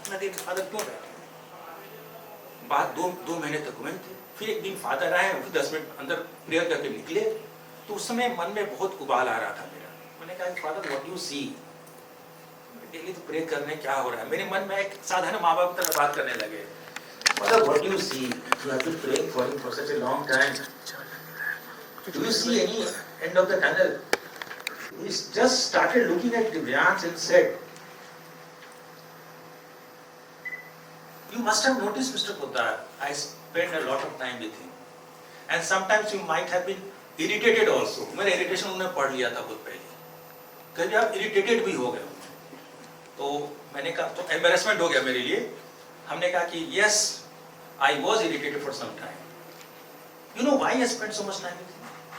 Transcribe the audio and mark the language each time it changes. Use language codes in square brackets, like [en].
[hi] Father क्यों रहे? बात 2 महीने तक हुए थे। फिर एक दिन फादर आए, फिर 10 मिनट अंदर प्रेयर करके निकले, तो उस समय मन में बहुत उबाल आ रहा था मेरा। मैंने कहा, [en] Father what you see? [hi] Daily तो प्रे करने क्या हो रहा है? मेरे मन में एक साधारण माँ बाप की तरह बात करने लगे। [en] Father, what do you see? You have been praying for him for such a long time. Do you see any end of the tunnel? He just started looking at Divyansh and said, "You must have noticed, Mr. Poddar, I spend a lot of time with him, and sometimes you might have been irritated also." [hi] मेरा irritation उन्होंने पढ़ लिया था बहुत पहले, कभी आप irritated भी हो गए। तो मैंने कहा, तो embarrassment हो गया मेरे लिए। हमने कहा कि [en] yes, I was irritated for some time. You know why I spent so much time with him?